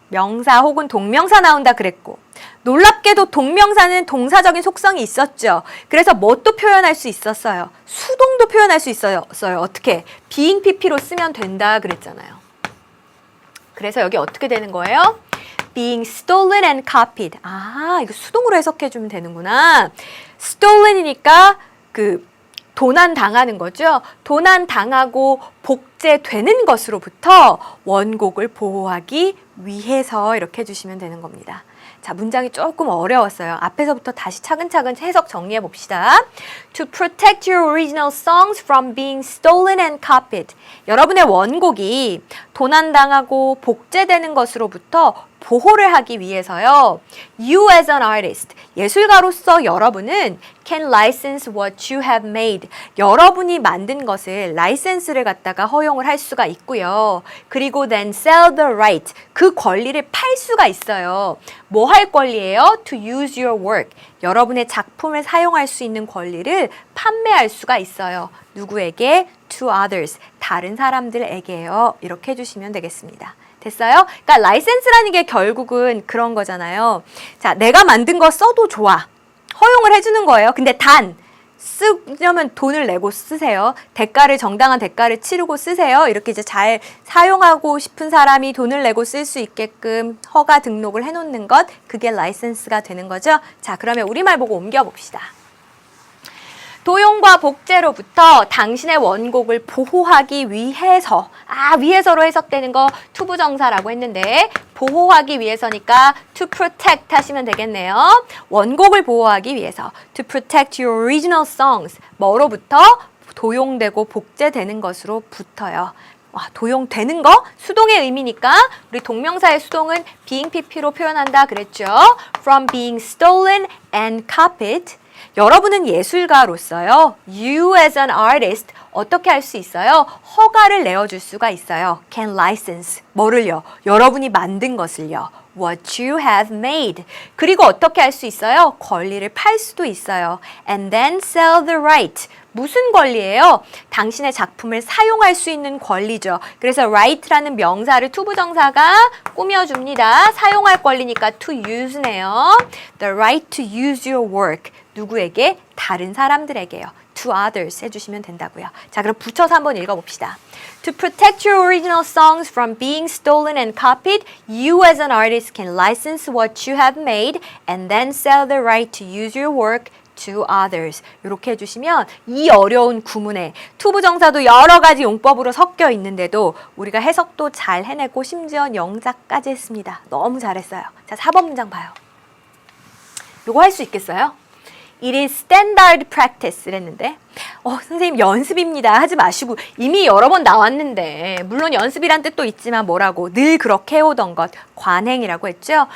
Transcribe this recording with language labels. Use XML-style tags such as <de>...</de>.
<ko>명사 혹은 동명사 나온다 그랬고 놀랍게도 동명사는 동사적인 속성이 있었죠. 그래서 뭣도 표현할 수 있었어요. 수동도 표현할 수 있어요. 어떻게? being pp로 쓰면 된다 그랬잖아요. 그래서 여기 어떻게 되는 거예요?</ko> <en>being stolen and copied.</en> <ko>이거 수동으로 해석해 주면 되는구나. stolen이니까 도난당하는 거죠. 도난당하고 복제되는 것으로부터 원곡을 보호하기 위해서 이렇게 해주시면 되는 겁니다. 자, 문장이 조금 어려웠어요. 앞에서부터 다시 차근차근 해석 정리해 봅시다.</ko> <en>To protect your original songs from being stolen and copied.</en> <ko>여러분의 원곡이 도난당하고 복제되는 것으로부터 보호를 하기 위해서요.</ko> <en>You as an artist,</en> <ko>예술가로서 여러분은</ko> <en>can license what you have made.</en> <ko>여러분이 만든 것을 라이센스를 갖다가 허용을 할 수가 있고요. 그리고</ko> <en>then sell the right,</en> <ko>그 권리를 팔 수가 있어요. 뭐 할 권리예요?</ko> <en>To use your work.</en> <ko>여러분의 작품을 사용할 수 있는 권리를 판매할 수가 있어요. 누구에게?</ko> <en>To others,</en> <ko>다른 사람들에게요. 이렇게 해주시면 되겠습니다. 됐어요? 그러니까 라이센스라는 게 결국은 그런 거잖아요. 자, 내가 만든 거 써도 좋아. 허용을 해주는 거예요. 근데 단 쓰려면 돈을 내고 쓰세요. 정당한 대가를 치르고 쓰세요. 이렇게 이제 잘 사용하고 싶은 사람이 돈을 내고 쓸 수 있게끔 허가 등록을 해놓는 것, 그게 라이센스가 되는 거죠. 자, 그러면 우리말 보고 옮겨봅시다. 도용과 복제로부터 당신의 원곡을 보호하기 위해서, 위해서로 해석되는 거 투부정사라고 했는데 보호하기 위해서니까</ko> <en>to protect</en> <ko>하시면 되겠네요. 원곡을 보호하기 위해서</ko> <en>to protect your original songs.</en> <ko>뭐로부터? 도용되고 복제되는 것으로부터요. 도용되는 거? 수동의 의미니까 우리 동명사의 수동은 being pp로 표현한다 그랬죠.</ko> <en>From being stolen and copied.</en> <ko>여러분은 예술가로서요.</ko> <en>You as an artist</en> <ko>어떻게 할 수 있어요? 허가를 내어줄 수가 있어요.</ko> <en>Can license.</en> <ko>뭐를요? 여러분이 만든 것을요.</ko> <en>What you have made.</en> <ko>그리고 어떻게 할 수 있어요? 권리를 팔 수도 있어요.</ko> <en>And then sell the right.</en> <ko>무슨 권리예요? 당신의 작품을 사용할 수 있는 권리죠. 그래서 right라는 명사를 투부정사가 꾸며줍니다. 사용할 권리니까</ko> <en>to use</en> <ko>네요.</ko> <en>The right to use your work.</en> <ko>누구에게? 다른 사람들에게요.</ko> <en>To others</en> <ko>해주시면 된다고요. 자, 그럼 붙여서 한번 읽어봅시다.</ko> <en>To protect your original songs from being stolen and copied, you as an artist can license what you have made and then sell the right to use your work to others.</en> <ko>이렇게 해주시면 이 어려운 구문에 투부정사도 여러 가지 용법으로 섞여 있는데도 우리가 해석도 잘 해내고 심지어 영작까지 했습니다. 너무 잘했어요. 자, 4번 문장 봐요. 요거 할 수 있겠어요?</ko> <en>It is standard practice</en> <ko>랬는데 선생님 연습입니다 하지 마시고 이미 여러 번 나왔는데 물론 연습이란 뜻도 있지만 뭐라고 늘 그렇게 해오던 것 관행이라고 했죠.</ko>